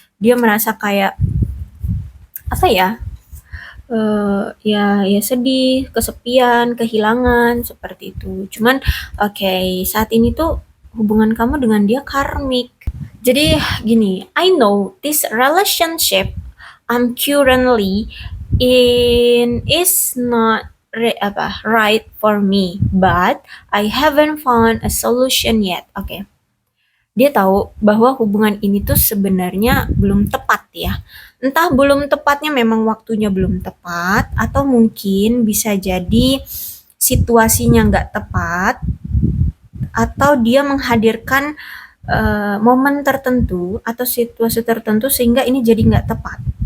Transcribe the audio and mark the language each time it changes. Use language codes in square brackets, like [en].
[id] Dia merasa kayak apa ya? Ya sedih, kesepian, kehilangan, seperti itu. Cuman saat ini tuh hubungan kamu dengan dia karmik. Jadi gini, [en] I know this relationship I'm currently in is not right for me, but I haven't found a solution yet. [id] Oke. Dia tahu bahwa hubungan ini tuh sebenarnya belum tepat ya. Entah belum tepatnya memang waktunya belum tepat, atau mungkin bisa jadi situasinya nggak tepat, atau dia menghadirkan momen tertentu atau situasi tertentu sehingga ini jadi nggak tepat.